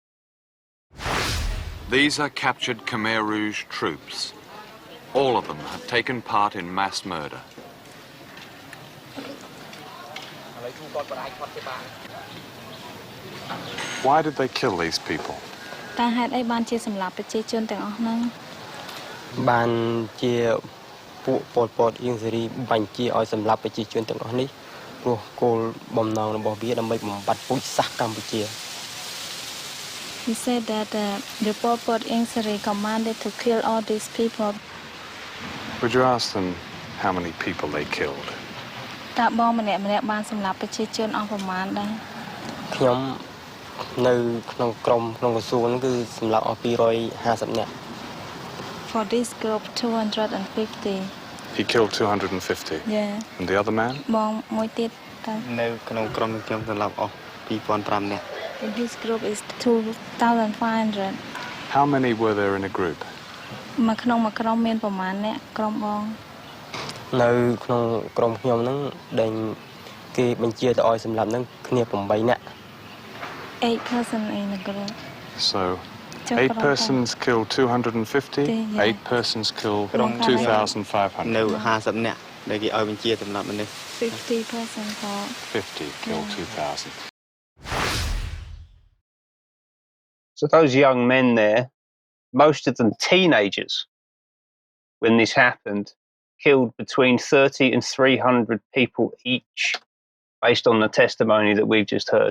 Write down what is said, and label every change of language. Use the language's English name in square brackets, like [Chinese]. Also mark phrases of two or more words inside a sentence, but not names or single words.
[English] These are captured Khmer Rouge troops. All of them have taken part in mass murder. Why did they kill these people? [Khmer] តើហេតុអីបានជាសម្លាប់ប្រជាជនទាំងអស់ហ្នឹង បានជាពួកពលពតអៀងសេរីបញ្ជាឲ្យសម្លាប់ប្រជាជនទាំងអស់នេះព្រោះគោលបំណងរបស់វាដើម្បីបំបត្តិពូជសាសន៍កម្ពុជា [English] He said that the Pol Pot Ingsari commanded to kill all these people. Would you ask them how many people they killed? [Khmer] តើបងម្នាក់បានសម្លាប់ប្រជាជនអស់ប្រមាណដែរ ខ្ញុំនៅក្នុងក្រុមក្នុងក្រសួងហ្នឹងគឺសម្លាប់អស់250នាក់ [English] For this group 250. He killed 250. Yeah. And the other man? [Khmer] បងមួយទៀតតើ នៅក្នុងក្រុមខ្ញុំសម្លាប់អស់2500នាក់ [English] His group is 2500. How many were there in a group? [Khmer] មកក្នុងមួយក្រុមមានប្រមាណអ្នកក្រុមបង នៅក្នុងក្រុមខ្ញុំហ្នឹងដែលគេបញ្ជាទៅឲ្យសម្លាប់ហ្នឹងគ្នា8នាក់ [English] 8 person in the group. So 8 persons killed 250, 8 persons killed 2500. [Khmer] នៅ50នាក់ដែលគេឲ្យបញ្ជាសម្លាប់មនុស្ស [English] 50 person for 50 killed 2000. So those young men there, most of them teenagers, when this happened, killed between 30 and 300 people each, based on the testimony that we've just heard.